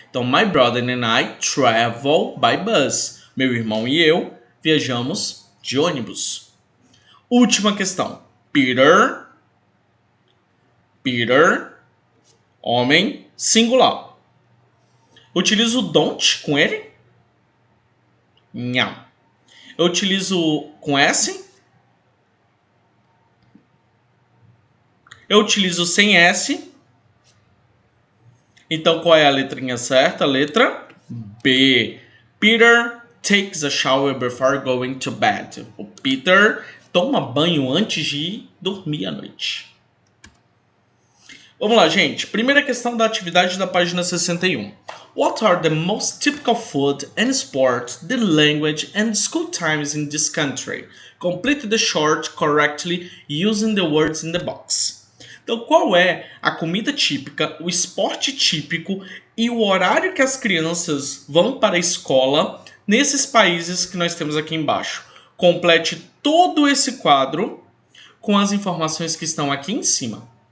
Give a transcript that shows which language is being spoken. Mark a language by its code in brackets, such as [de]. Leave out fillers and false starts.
[pt] Então, [en] my brother and I travel by bus. [pt] Meu irmão e eu viajamos de ônibus. Última questão. Peter, homem singular. Utilizo don't com ele? Não. Eu utilizo com S? Eu utilizo sem S. Então, qual é a letrinha certa? A letra B. [en] Peter takes a shower before going to bed. [pt] O Peter toma banho antes de dormir à noite. Vamos lá, gente. Primeira questão da atividade da página 61. [en] What are the most typical food and sport, the language and school times in this country? Complete the short correctly using the words in the box. [pt] Então, qual é a comida típica, o esporte típico e o horário que as crianças vão para a escola nesses países que nós temos aqui embaixo? Complete todo esse quadro com as informações que estão aqui em cima.